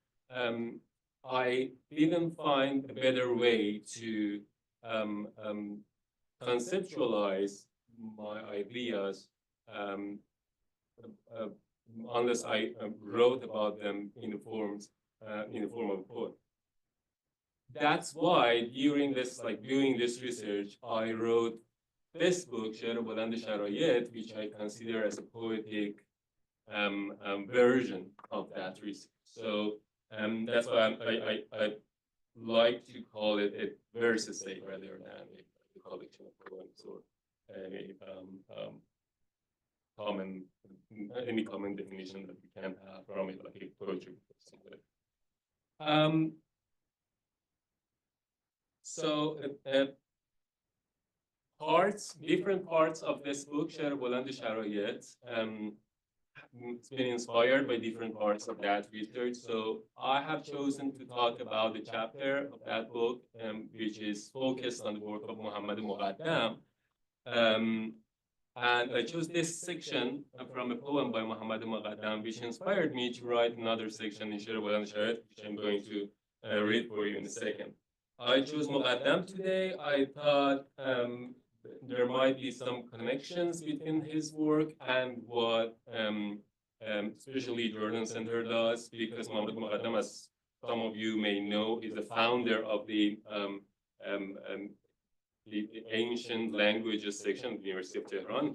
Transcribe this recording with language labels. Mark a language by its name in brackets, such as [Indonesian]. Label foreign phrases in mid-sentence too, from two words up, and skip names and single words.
[English] I didn't find a better way to conceptualize my ideas unless I wrote about them in the form of a poem. That's why during this, doing this research, I wrote this book, شعر بلند شرایط, which I consider as a poetic version of that research. So that's why I like to call it a verse essay rather than a collection of poems or any common definition that we can have from it, like a poetry or something. So different parts of this book, شعر بلند شرایط, it's been inspired by different parts of that research. So I have chosen to talk about the chapter of that book, which is focused on the work of Muhammad Muqaddam. And I chose this section from a poem by Muhammad Muqaddam, which inspired me to write another section in شعر بلند شرایط, which I'm going to read for you in a second. I chose Muqaddam today. I thought there might be some connections between his work and what especially Jordan Center does, because Muhammad Muqaddam, as some of you may know, is the founder of the ancient languages section at the University of Tehran.